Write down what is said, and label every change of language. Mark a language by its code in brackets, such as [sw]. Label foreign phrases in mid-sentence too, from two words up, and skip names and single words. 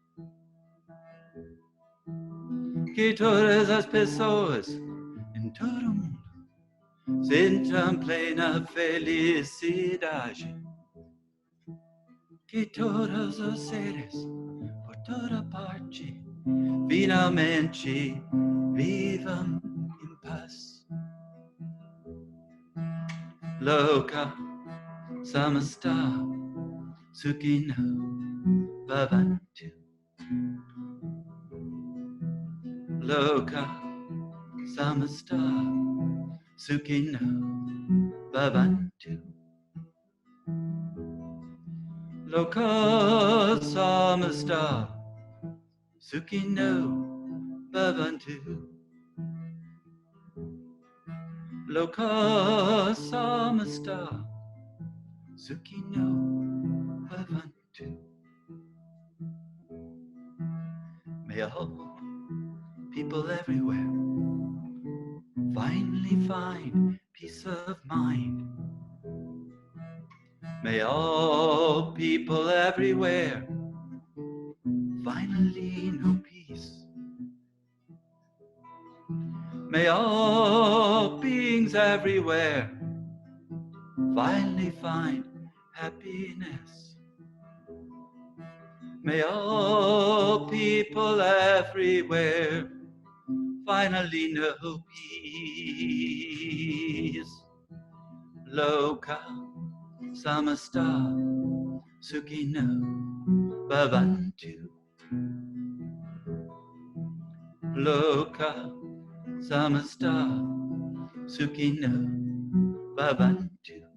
[pt] Que todas as pessoas em todo o mundo sintam plena felicidade. Que todos os seres por toda parte finalmente vivam em paz. [sa] Loka samasta sukhino bhavantu. Loka samasta sukhino bhavantu. Loka samasta sukhino bhavantu. Loka samasta sukhino bhavantu. [en] May all people everywhere finally find peace of mind. May all people everywhere finally know peace. May all beings everywhere finally find happiness. May all people everywhere finally know peace. [sa] Loka samasta sukhino bhavantu. Loka samasta sukhino bhavantu.